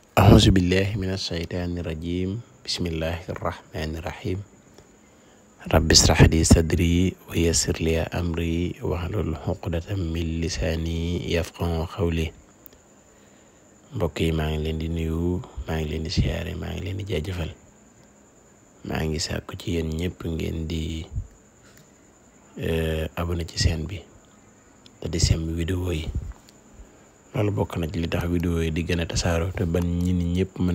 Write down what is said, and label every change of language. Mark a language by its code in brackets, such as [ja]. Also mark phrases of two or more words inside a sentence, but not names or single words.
[ar] أعوذ بالله من الشيطان الرجيم بسم الله الرحمن الرحيم رب اشرح لي صدري ويسر لي أمري واحلل عقدة من لساني يفقهوا قولي [wo] mbokk yi maa ngi leen di nuyu maa ngi leen di siyaare maa ngi leen di jaajëfal maa ngi sàkku ci yéen ñëpp ngeen di abonné ci chaîne bi te di sem vidéo yi loolu bokk na ci li tax vidéo yi di gën a tasaaroo te ban ñi ni ñëpp mën